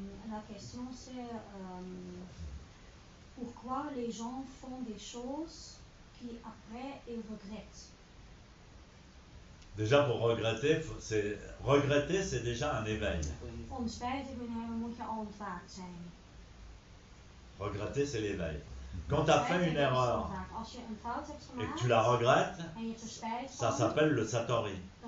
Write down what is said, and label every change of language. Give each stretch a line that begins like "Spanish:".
French: La question c'est pourquoi les gens font des choses qui après ils regrettent. Déjà pour regretter, c'est déjà un éveil.
Dutch: Om spijt te kunnen hebben moet je al ontwaakt zijn.
French: Regretter c'est l'éveil. Quand tu as fait une erreur et que tu la regrettes, ça s'appelle le satori.